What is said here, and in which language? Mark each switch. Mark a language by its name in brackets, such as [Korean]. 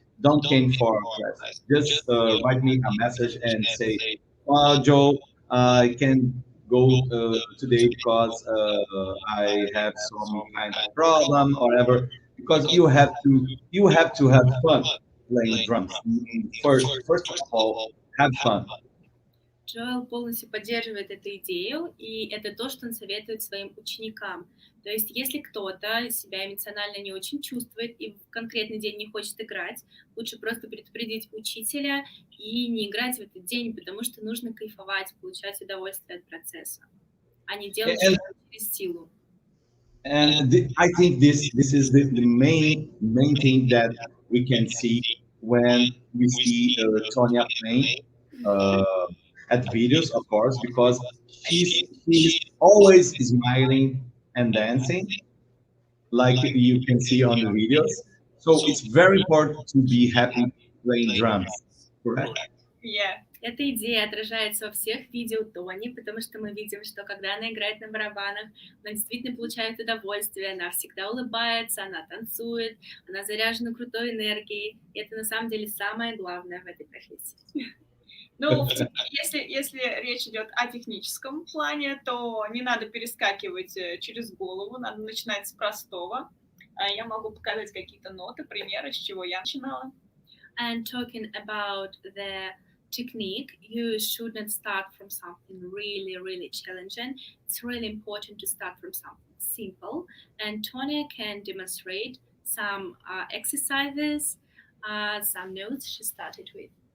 [English] Don't come for class. Just write me a message and say, Joe, I can go today because I have some kind of problem or whatever. Because you have to have fun playing drums. First of all, have fun. [Russian] Джоэл полностью поддерживает эту идею, и это то, что он советует своим ученикам. То есть, если кто-то себя эмоционально не очень чувствует и в конкретный день не хочет играть, лучше просто предупредить учителя и не играть в этот день, потому что нужно кайфовать, получать удовольствие от процесса, а не делать что-то через силу. [English] And I think this is the main thing that we can see when we see Tonya playing at videos, of course, because she's always smiling and dancing, like you can see on the videos. So it's very important to be happy playing drums, correct? Yeah. [Russian] Эта идея отражается во всех видео Тони, потому что мы видим, что когда она играет на барабанах, она действительно получает удовольствие, она всегда улыбается, она танцует, она заряжена крутой энергией. И это на самом деле самое главное в этой профессии. Ну, если речь идет о техническом плане, то не надо перескакивать через голову, надо начинать с простого. Я могу показать какие-то ноты, примеры, с чего я начинала. [English] And talking about the technique, you shouldn't start from something really, really challenging. It's really important to start from something simple. And Tonya can demonstrate some exercises, some notes she started with.